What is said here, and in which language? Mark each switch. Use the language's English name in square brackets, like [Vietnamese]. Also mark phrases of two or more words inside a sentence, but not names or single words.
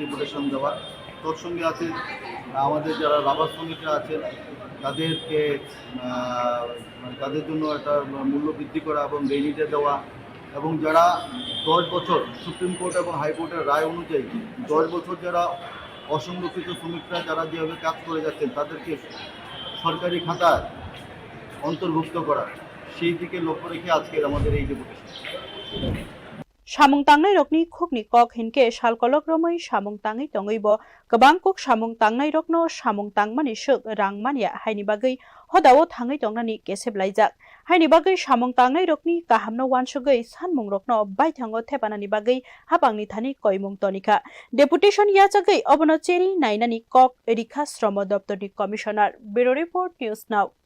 [Bangla] ডেপুটেশন দেওয়া তোর সঙ্গে আছে আমাদের যারা রাবার শ্রমিকরা আছেন তাদেরকে তাদের জন্য একটা মূল্য বৃদ্ধি করা এবং রেনিটে দেওয়া এবং যারা 10 বছর সুপ্রিম কোর্ট এবং হাইকোর্টের রায় অনুযায়ী 10 বছর যারা অসংরক্ষিত শ্রমিকরা যারা যেভাবে কাজ করে যাচ্ছেন তাদেরকে সরকারি খাতায় অন্তর্ভুক্ত করা সেই দিকে লক্ষ্য রেখে আজকের আমাদের এই ডেপুটেশন [Kok Borok] samung tangnai rokni khukni kok hinke salkolok romoi samung tangai tongaibo kabang kok samung tangnai rokno samung tangmani suk rangmania haini bagai hodao thangai tongnani keseplaijak haini bagai samung tangnai rokni kahamno wansugai sanmung rokno baithango thepanani bagai hapangni thani koimung tonika deputation yachagai obono cheri nainani kok rikha Shrom Doptorni Commissioner [English] Bureau Report [Kok Borok] News Now